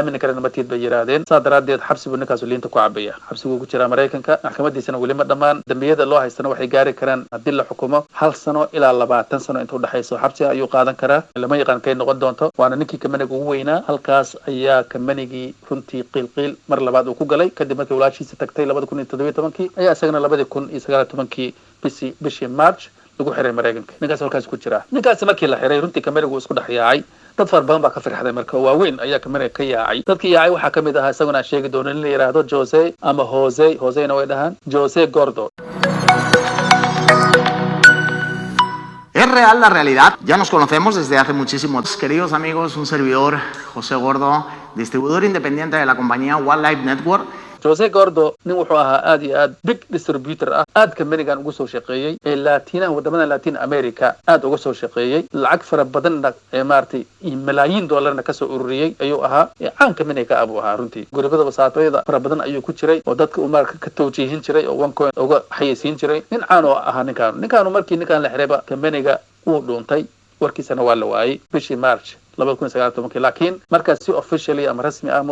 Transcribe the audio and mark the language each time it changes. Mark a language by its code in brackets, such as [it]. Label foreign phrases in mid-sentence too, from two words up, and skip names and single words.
[so] aamini karin ma tiid bay yiraahdeen saadaradeed xabsigu ninkaas liinta ku cabaya xabsigu ku jira Mareykanka maxkamadiisana weli ma dhamaan dambiyada loo haystana waxay gaari karaan haddii la xukumo 1 sano ilaa 20 sano inta u dhaxayso xabsi ayuu qaadan karaa lama yaqaan kay noqon doonto waana ninkii company-ga ugu weynaa halkaas ayaa company-gii runtii qiilqiil mar labaad uu ku galay kadib markii walaashiisa tagtay 2017 ayaa isagana 2019 bishii March lagu xiray Mareykanka ninkaas halkaas ku jira ninkaas markii la xiray runtii kamariga uu isku dhaxyaacay dad far badan baa ka firxaday marka waaweyn ayaa kamariga ka yaacay dadkii yaacay waxaa kamid ahaa isaguna sheegi doona in la yiraahdo Jose ama Josena way dhahan Jose Gordo. [es] Es real la realidad, ya nos conocemos desde hace muchísimo. Queridos amigos, un servidor, José Gordo, distribuidor independiente de la compañía Wildlife Network. [so] Jose Gordo nin wuxuu ahaa aad iyo aad [en] big distributor [so] ah aad kamanigan ugu soo shaqeeyay ee Latina wadamada [en] Latin America [so] aad uga soo shaqeeyay lacag fara badan ee maartay malaayiin dollarna ka soo ururiyay ayuu ahaa caan kamaniga abu ahaa runtii guribada wasaatooyada fara badan ayuu ku jiray oo dadka uu marka ka tawjiihin jiray oo OneCoin uga xayeysiin jiray nin caan oo ahaa ninkaan markii ninkaan la xirayba kamaniga uu dhuuntay warkiisana waa la waayay bishii March 2019 laakiin markaas si officially ama rasmi ah